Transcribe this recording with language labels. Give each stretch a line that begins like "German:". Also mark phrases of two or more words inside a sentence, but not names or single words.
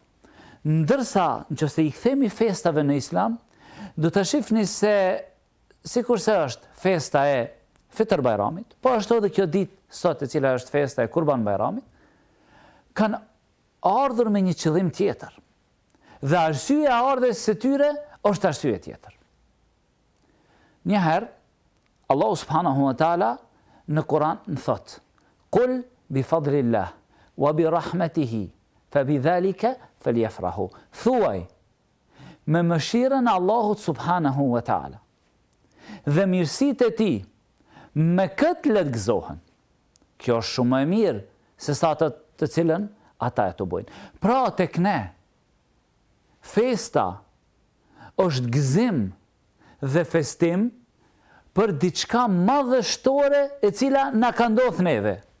Albanian: Ndërsa, nëse i kthemi festave në Islam, do të shihni se sikurse është festa e Fitr Bajramit, po ashtu edhe kjo ditë sot e cila është festa e Kurban Bajramit, kanë ardhur me një qëllim tjetër. Dhe arsyeja e ardhes së tyre është arsye tjetër. Njëherë, Allahu
Arabic: سبحانه وتعالى
Albanian: në Kur'an në thotë:
Arabic: "قل بفضل الله وبرحمته فبذلك فليفرحوا."
Albanian: Thuaj me mëshirën e Allahut
Arabic: سبحانه وتعالى
Albanian: dhe mirësitë e tij, me këtë le të gëzohen. Kjo është shumë më e mirë se sa ato të cilën ata e të bojnë. Pra tek ne festa është gëzim dhe festim për diçka madhështore e cila na ka ndodhur neve.